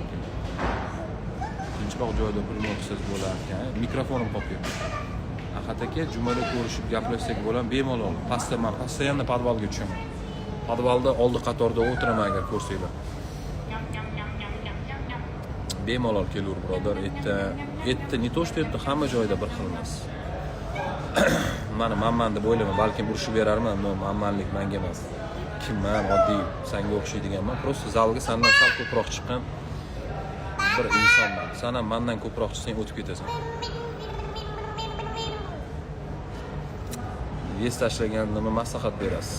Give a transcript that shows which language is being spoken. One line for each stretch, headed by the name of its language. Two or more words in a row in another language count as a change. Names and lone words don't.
Uzbek: Tinchroq joyda pulni o'tsangiz bo'lar ekan. Mikrofonim qolib ketdi. Ahad aka, jumada ko'rishib gaplashsak bo'lam, bemalol. Men pastda podvalga tushaman. Podvalda oldi qatorda o'tiraman agar ko'rsanglar. Bemalol kelaver, birodar. Etni
Russian: не то что
Uzbek: etni hamma joyda bir xil emas. Mana manman deb o'ylayman, balkim urishib berarman, manmanlik menga emas. Kimman, oddiy, senga o'xshaydiganman. Prosta zalga sendan sal ko'proq chiqqan bir insonman. Sen ham mendan ko'proq chiqsang o'tib ketasan. Ves tashlaganda nima maslahat berasiz?